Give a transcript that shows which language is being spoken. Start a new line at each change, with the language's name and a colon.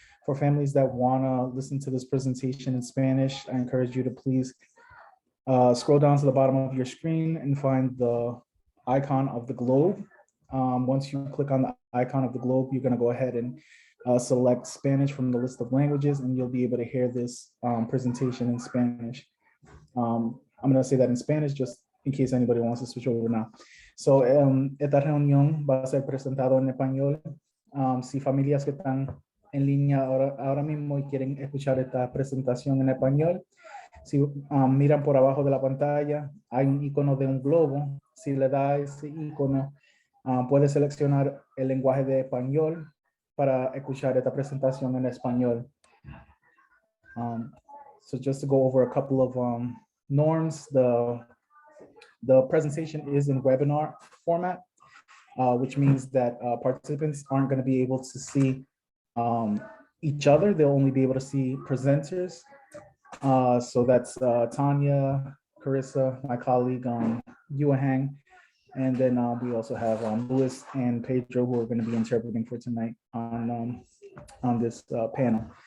English: For families that want to listen to this presentation in Spanish, I encourage you to please scroll down to the bottom of your screen and find the icon of the globe. Once you click on the icon of the globe, you're going to go ahead and select Spanish from the list of languages, and you'll be able to hear this presentation in Spanish. I'm going to say that in Spanish just in case anybody wants to switch over now.
Spanish: So, esta reunión va a ser presentado en español. Si familias que están en línea ahora mismo y quieren escuchar esta presentación en español, si miran por abajo de la pantalla, hay un icono de un globo. Si le da ese icono, puede seleccionar el lenguaje de español para escuchar esta presentación en español.
English: So just to go over a couple of norms, the presentation is in webinar format, which means that participants aren't going to be able to see each other. They'll only be able to see presenters. So that's Tanya, Carissa, my colleague, Yuahang, and then we also have Louis and Pedro, who are going to be interpreting for tonight on this panel.